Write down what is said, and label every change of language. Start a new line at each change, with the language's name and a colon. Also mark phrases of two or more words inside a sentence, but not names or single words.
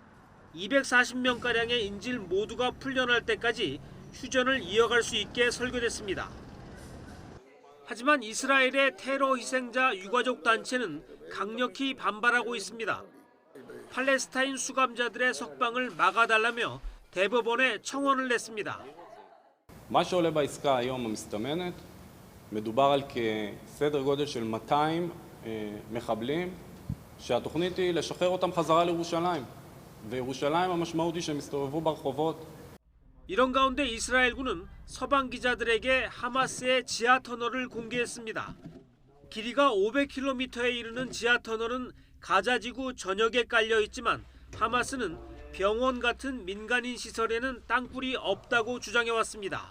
Korean: 240명가량의 인질 모두가 풀려날 때까지 휴전을 이어갈 수 있게 설계됐습니다. 하지만 이스라엘의 테러 희생자 유가족 단체는 강력히 반발하고 있습니다. 팔레스타인 수감자들의 석방을 막아달라며 대법원에 청원을 냈습니다.
Hebrew: מה שעולה בעסקה היום המסתמנת, מדובר על כסדר גודל של 200 מחבלים שהתוכנית היא לשחרר אותם חזרה לירושלים. וירושלים המשמעות היא שהם מסתובבו ברחובות.
Korean: 이런 가운데 이스라엘군은 서방 기자들에게 하마스의 지하 터널을 공개했습니다. 길이가 500km에 이르는 지하 터널은 가자지구 전역에 깔려 있지만 하마스는 병원 같은 민간인 시설에는 땅굴이 없다고 주장해왔습니다.